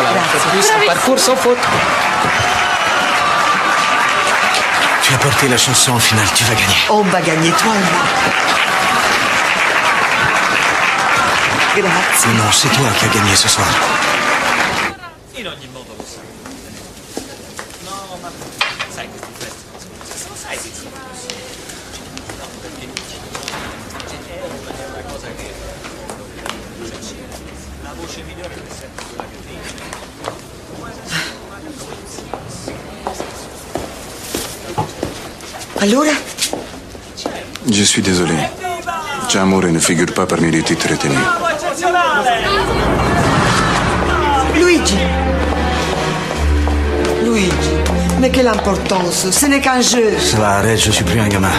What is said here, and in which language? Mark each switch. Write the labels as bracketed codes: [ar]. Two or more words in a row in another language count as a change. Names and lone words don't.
[fr] fois de plus, un parcours sans faute. Tu as porté la chanson en finale, tu vas gagner. On va gagner, toi et moi. Grazie. Non, c'est toi qui as gagné ce soir. [it] In ogni modo lo sai. No, ma sai questi festival, lo sai che sono così. No, perché è una cosa che la voce migliore è sempre quella che dice. Allora? [fr] Je suis désolé. J'amour ne figure pas parmi les titres retenus. Luigi. Luigi, mais quelle importance. Ce n'est qu'un jeu. Ça va, arrête, je suis plus un gamin.